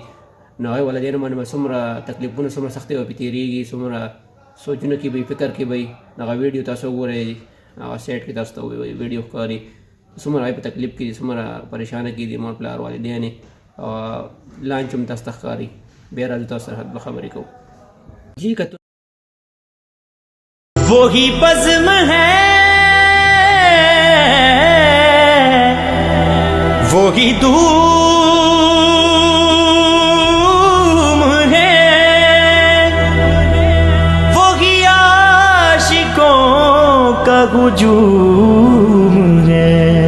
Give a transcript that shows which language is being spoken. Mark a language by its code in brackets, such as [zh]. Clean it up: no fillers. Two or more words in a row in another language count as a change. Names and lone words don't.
[ps] نو هغوی والدینو باندې به څومره تکلیفونه څومره سختۍ به پرې تېرېږي، څومره سوچونه کې به فکر کې به هغه ویډیو تاسو وګورئ، هغه سایټ کې تاسو ته ویډیو ښکاري څومره هغوی په تکلیف کې دي، څومره پریشانه کې دي مور پلار والدین یې لانچ هم تاسو ته ښکاري. بیا راځو تاسو سره دوه خبرې کوو. جی که [ur] وہی بزم ہے وہی دھوم ہے وہی عاشقوں کا ہجوم ہے